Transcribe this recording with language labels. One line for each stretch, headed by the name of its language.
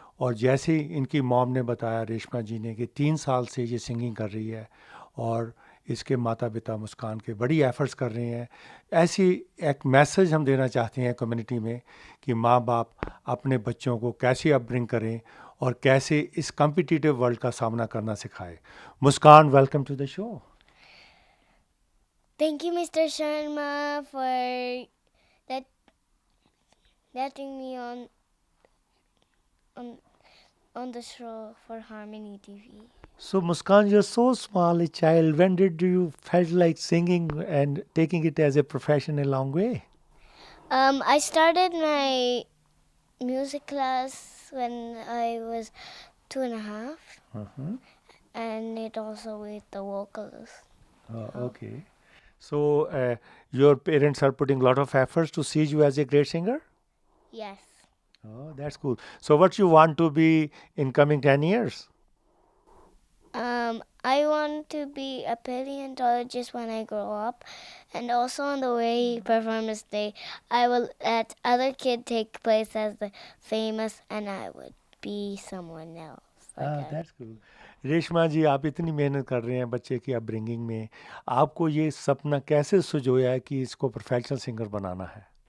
Hindi: और जैसे ही इनकी मॉम ने बताया, रेशमा जी ने, कि 3 साल से ये सिंगिंग कर रही है और इसके माता पिता मुस्कान के बड़ी एफ़र्ट्स कर रहे हैं। ऐसी एक मैसेज हम देना चाहते हैं कम्युनिटी में कि माँ बाप अपने बच्चों को कैसे अपब्रिंग करें और कैसे इस कॉम्पिटिटिव वर्ल्ड का सामना करना सिखाएं।
English: Muskan, welcome to the show. Thank you, Mr. Sharma, for let, letting me on on the show for Harmony TV. So Muskan, you're so small a child. When did you felt like singing and taking it as a profession a long way? I started my music class when I was 2.5, Uh-huh. and it also with the vocals. Okay. So your parents are putting a lot of efforts to see you as a great singer? Yes. Oh, that's cool. So what you want to be in coming 10 years? I want to be a paleontologist when I grow up, and also on the way performance day, I will let other kid take place as the famous, and I would be someone else like that. That's cool.
Hindi: Reshma जी, आप इतनी मेहनत कर रहे हैं बच्चे की upbringing में। आपको ये सपना कैसे सुझोया है कि इसको प्रोफेशनल सिंगर बनाना है?